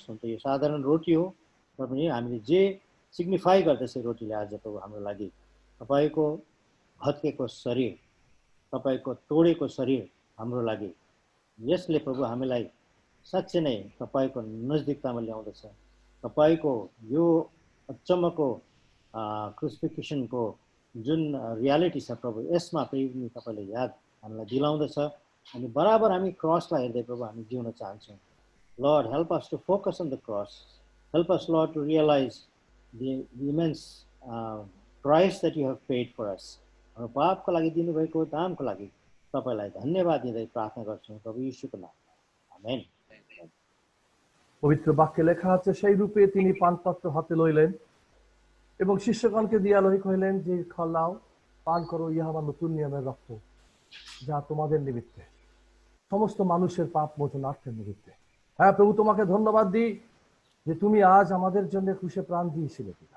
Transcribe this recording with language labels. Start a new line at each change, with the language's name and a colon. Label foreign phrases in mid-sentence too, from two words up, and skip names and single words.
Nepali: हुन्छ यो साधारण रोटी हो, तर पनि हामीले जे सिग्निफाई गर्दैछ रोटीले आज प्रभु हाम्रो लागि तपाईको भत्केको शरीर, तपाईको तोडेको शरीर हाम्रो लागि, यसले प्रभु हामीलाई साँच्चै नै तपाईको नजदिकतामा ल्याउँदछ। तपाईको यो अचम्मको क्रुसिफिक्सनको जुन रियालिटी छ प्रभु, यसमा पनि तपाईले याद हामीलाई दिलाउँदछ। अनि बराबर हामी क्रसलाई हेर्दै प्रभु हामी जिउन चाहन्छौँ।
English: Lord, help us to focus on the cross. Help us, Lord, to realize the immense price that you have paid for us.
Nepali: हाम्रो पापको लागि दिनुभएको दामको लागि तपाईलाई धन्यवाद दिँदै प्रार्थना गर्छौँ प्रभु यीशुको नाममा। आमेन।
Bangla: পবিত্র বাক্যে লেখা আছে, সেই রূপে তিনি পানপাত্র হাতে লইলেন এবং শিষ্যগণকে দিয়া লই কহিলেন যে, খাও পান করো, ইহা আমার নতুন নিয়মের রক্ত, যা তোমাদের নিমিত্তে সমস্ত মানুষের পাপ মোচনার্থের নিমিত্তে। হ্যাঁ প্রভু, তোমাকে ধন্যবাদ দিই যে তুমি আজ আমাদের জন্য ক্রুশে প্রাণ দিয়েছিলে পিতা।